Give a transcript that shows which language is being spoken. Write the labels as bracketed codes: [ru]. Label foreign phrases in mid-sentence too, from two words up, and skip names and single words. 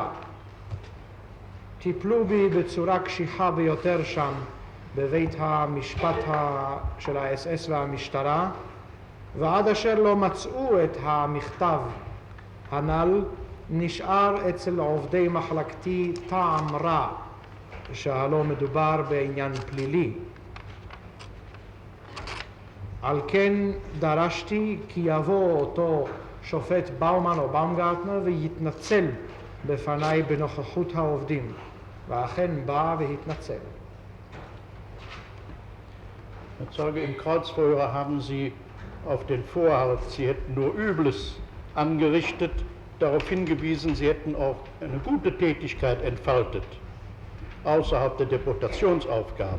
[he] טיפלו בי בצורה קשיחה ביותר שם בבית המשפט של האס-אס והמשטרה, ועד אשר לא מצאו את המכתב הנ"ל נשאר אצל עובדי מחלקתי טעם רע, שהלא מדובר בעניין פלילי. על כן דרשתי כי יבוא אותו שופט באומן או באומגרטנר ויתנצל בפניי בנוכחות העובדים, ואכן בא והתנצל. [de] Herr Zeuge, im Kreuzverhör haben Sie auf den Vorhalt, Sie hätten nur Übles angerichtet, darauf hingewiesen, Sie hätten auch eine gute Tätigkeit entfaltet, außerhalb der Deportationsaufgabe.